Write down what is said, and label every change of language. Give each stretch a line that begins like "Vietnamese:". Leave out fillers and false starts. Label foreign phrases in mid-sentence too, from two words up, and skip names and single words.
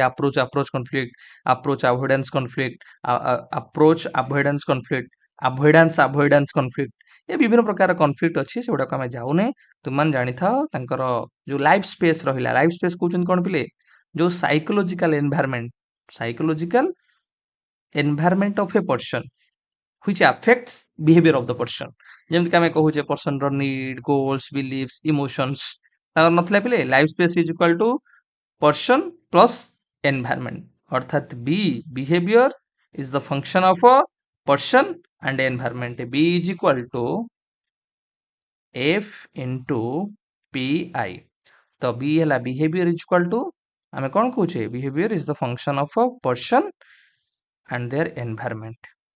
English: approach conflict, avoidance conflict, avoidance conflict,
Odia: ଏ ବିଭିନ୍ନ ପ୍ରକାର କନଫ୍ଲିକ୍ଟ ଅଛି, ସେଗୁଡାକୁ ଆମେ ଯାଉନେ। ତୁମମାନେ ଜାଣିଥାଅ ତାଙ୍କର ଯୋଉ
English: life space
Odia: ରହିଲା,
English: life space
Odia: କହୁଛନ୍ତି କଣ ପିଲେ?
English: ଯୋଉ psychological environment of a person which affects behavior of the person।
Odia: ଯେମିତି କି ଆମେ କହୁଛେ person ର
English: need, goals, beliefs, emotions,
Odia: ତାଙ୍କର ନଥିଲା ପିଲେ
English: life space is equal to person plus environment, ଅର୍ଥାତ B, behavior is the function of a person and environment, B is equal to F into PI। ତ B ହେଲା behavior is equal to,
Odia: ଆମେ କଣ କହୁଛେ,
English: behavior is the function of a person and their environment।